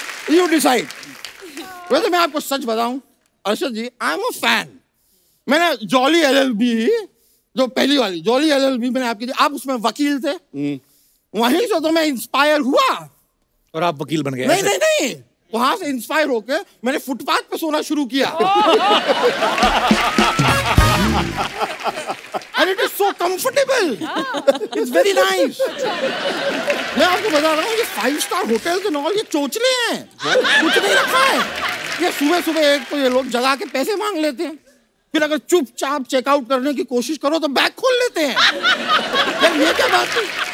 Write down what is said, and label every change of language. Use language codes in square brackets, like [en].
[en] You decide. [hi] वैसे मैं आपको सच बताऊं अर्शद जी, [en] I am a fan. [hi] मैंने जॉली LLB, जो पहली वाली जॉली LLB मैंने आपकी दी, आप उसमें वकील थे, वहीं से तो मैं इंस्पायर हुआ और आप वकील बन गए। नहीं नहीं नहीं, वहां से इंस्पायर होके मैंने फुटपाथ पे सोना शुरू किया। [en] And it is so comfortable. It's very nice. [hi] मैं आपको बता रहा हूँ, ये 5 स्टार होटल के नॉल ये चोचले हैं, कुछ नहीं रखा है। ये सुबह सुबह एक तो ये लोग जगा के पैसे मांग लेते हैं, फिर अगर चुपचाप चेकआउट करने की कोशिश करो तो बैग खोल लेते हैं। ये क्या बात है?